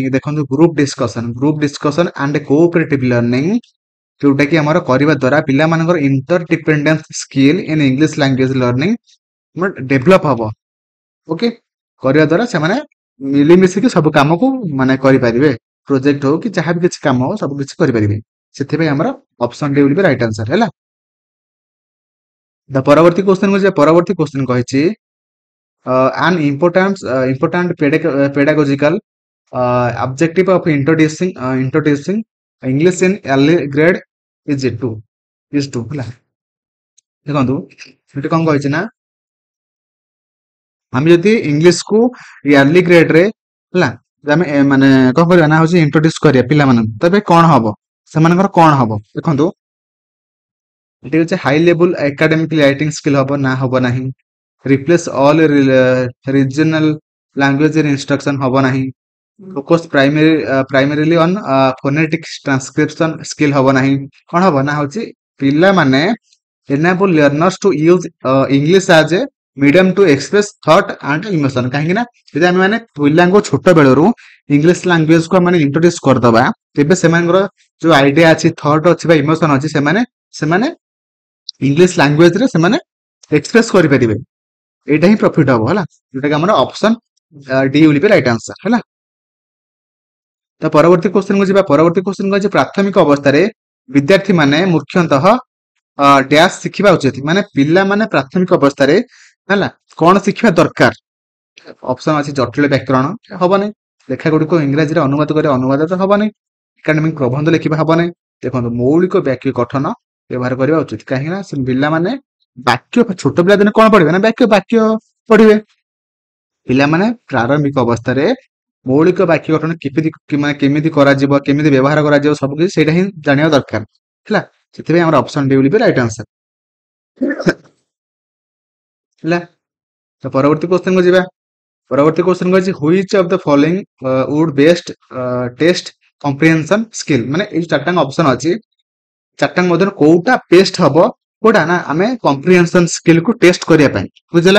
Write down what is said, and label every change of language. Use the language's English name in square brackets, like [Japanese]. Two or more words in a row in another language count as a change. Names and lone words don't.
[English] ଦେଖନ୍ତୁ group discussion and cooperative learning, [Odia] ଯୋଉଟା କି ଆମର କରିବା ଦ୍ୱାରା ପିଲାମାନଙ୍କର [English] interdependence skill in English language learning develop ହବ। [Odia] ଓକେ, କରିବା ଦ୍ୱାରା ସେମାନେ ମିଳିମିଶିକି ସବୁ କାମକୁ ମାନେ କରିପାରିବେ, ପ୍ରୋଜେକ୍ଟ ହଉ କି ଯାହା ବି କିଛି କାମ ହଉ ସବୁ କିଛି କରିପାରିବେ। ସେଥିପାଇଁ ଆମର [English] option D will be right answer [Odia] ହେଲା। ପରବର୍ତ୍ତୀ କ୍ୱେଶ୍ଚନ କହିଛି [English] an important pedagogical objective of introducing English in early grade is to ହେଲା। [Odia] ଦେଖନ୍ତୁ ସେଠି କଣ କହିଛି ନା ଆମେ ଯଦି ଇଂଲିଶ କୁ [English] early grade [Odia] ରେ ହେଲା ଆମେ ମାନେ କଣ କରିବା ନା ହଉଛି ଇଣ୍ଟ୍ରୋଡ୍ୟୁସ କରିବା ପିଲାମାନଙ୍କୁ। ତେବେ କଣ ହବ ସେମାନଙ୍କର କଣ ହବ ଦେଖନ୍ତୁ, ଏଠି ହଉଛି [English] high level academic writing skill [Odia] ହବ ନା ହବ ନାହିଁ। [English] replace all regional language instruction [Odia] ହବ ନାହିଁ। [English] focus primarily on phonetic transcription skill [Odia] ହବ ନାହିଁ। କଣ ହବ ନା ହଉଛି ପିଲାମାନେ [English] enable learners to use English as a medium to express thought and emotion। [Odia] କାହିଁକି ନା ଯଦି ଆମେ ମାନେ ପିଲାଙ୍କୁ ଛୋଟ ବେଳରୁ [English] English language [Odia] କୁ ଆମେ ଇଣ୍ଟ୍ରୋଡ୍ୟୁସ କରିଦବା, ତେବେ ସେମାନଙ୍କର ଯୋଉ ଆଇଡିଆ ଅଛି, ଥଟ୍ ଅଛି ବା ଇମୋସନ ଅଛି, ସେମାନେ [English] English language [Odia] ରେ ସେମାନେ ଏକ୍ସପ୍ରେସ କରିପାରିବେ। ଏଇଟା ହିଁ ପ୍ରଫିଟ ହବ ହେଲା, ଯୋଉଟା କି ଆମର [English] option D will be right answer [Odia] ହେଲା। ତ ପରବର୍ତ୍ତୀ କ୍ୱେଶ୍ଚନ କୁ ଯିବା। ପରବର୍ତ୍ତୀ କ୍ୱେଶ୍ଚନ କୁ ଅଛି ପ୍ରାଥମିକ ଅବସ୍ଥାରେ ବିଦ୍ୟାର୍ଥୀ ମାନେ ମୁଖ୍ୟତଃ ଡ୍ୟାସ୍ ଶିଖିବା ଉଚିତ। ମାନେ ପିଲାମାନେ ପ୍ରାଥମିକ ଅବସ୍ଥାରେ ହେଲା କଣ ଶିଖିବା ଦରକାର? ଅପସନ ଅଛି ଜଟିଳ ବ୍ୟାକରଣ ହବନି, ଲେଖା ଗୁଡିକ ଇଂରାଜୀରେ ଅନୁବାଦ କରିବା ଅନୁବାଦ ତ ହବନି, ଏକାଡେମିକ ପ୍ରବନ୍ଧ ଲେଖିବା ହବନି। ଦେଖନ୍ତୁ ମୌଳିକ ବାକ୍ୟ ଗଠନ ବ୍ୟବହାର କରିବା ଉଚିତ। କାହିଁକି ନା ସେ ପିଲାମାନେ ବାକ୍ୟ, ଛୋଟ ପିଲା ଦିନେ କଣ ପଢିବେ ନା ବାକ୍ୟ ପଢିବେ। ପିଲାମାନେ ପ୍ରାରମ୍ଭିକ ଅବସ୍ଥାରେ ମୌଳିକ ବାକ୍ୟ ଗଠନ ମାନେ କେମିତି କରାଯିବ, କେମିତି ବ୍ୟବହାର କରାଯିବ, ସବୁ କିଛି ସେଇଟା ହିଁ ଜାଣିବା ଦରକାର ହେଲା। ସେଥିପାଇଁ ଆମର [English] option D will be right answer ହେଲା। [Odia] ତ ପରବର୍ତ୍ତୀ କ୍ୱେଶ୍ଚନ କୁ ଯିବା। ପରବର୍ତ୍ତୀ କ୍ୱେଶ୍ଚନ ଅଛି [English] which of the following would best test comprehension skill. [Odia] ମାନେ ଏଇ ଚାରିଟା ଅପସନ ଅଛି, ଚାରିଟା ମଧ୍ୟରୁ କୋଉଟା ବେଷ୍ଟ ହବ, କୋଉଟା ନା ଆମେ [English] comprehension skill [Odia] କୁ ଟେଷ୍ଟ କରିବା ପାଇଁ, ବୁଝିଲା।